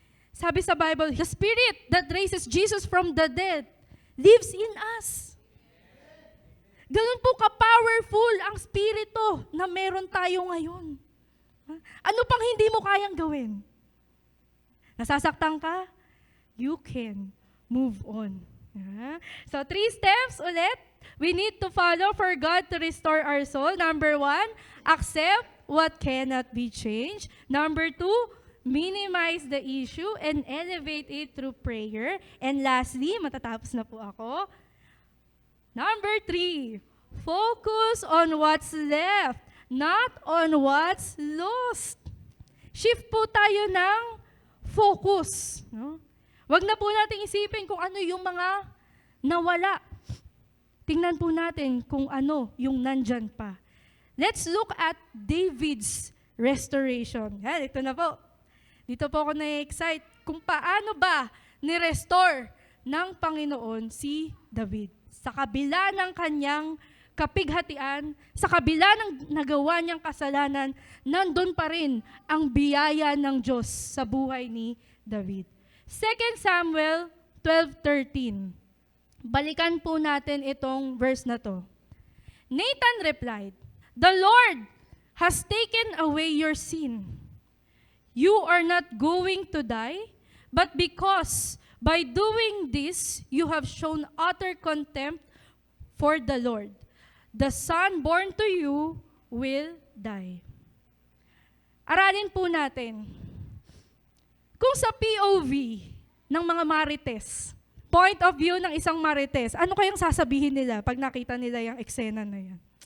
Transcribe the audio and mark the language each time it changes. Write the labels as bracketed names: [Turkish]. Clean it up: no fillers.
[Filipino] Sabi sa [English] Bible, the Spirit that raises Jesus from the dead lives in us. [Filipino] Ganun po ka-powerful ang spirito na meron tayo ngayon. Ano pang hindi mo kayang gawin? Nasasaktan ka? [English] You can move on. So 3 steps [Filipino] ulit. [English] We need to follow for God to restore our soul. Number 1, accept what cannot be changed. Number 2, minimize the issue and elevate it through prayer. And lastly, [Filipino] matatapos na po ako. [English] Number 3, focus on what's left, not on what's lost. [Filipino] Shift po tayo ng focus. No? Wag na po natin isipin kung ano yung mga nawala. Tingnan po natin kung ano yung nandyan pa. [English] Let's look at David's restoration. [Filipino] Yan, ito na po. Dito po ako na-excite kung paano ba ni-restore ng Panginoon si David. Sa kabila ng kanyang kapighatian, sa kabila ng nagawa niyang kasalanan, nandun pa rin ang biyaya ng Diyos sa buhay ni David. 2 Samuel 12:13. Balikan po natin itong verse na to. [English] Nathan replied, "The Lord has taken away your sin. You are not going to die, but because by doing this, you have shown utter contempt for the Lord. The son born to you will die." [Filipino] Aralin po natin. Kung sa POV ng mga marites, point of view ng isang marites, ano kayang sasabihin nila pag nakita nila yung eksena na yan?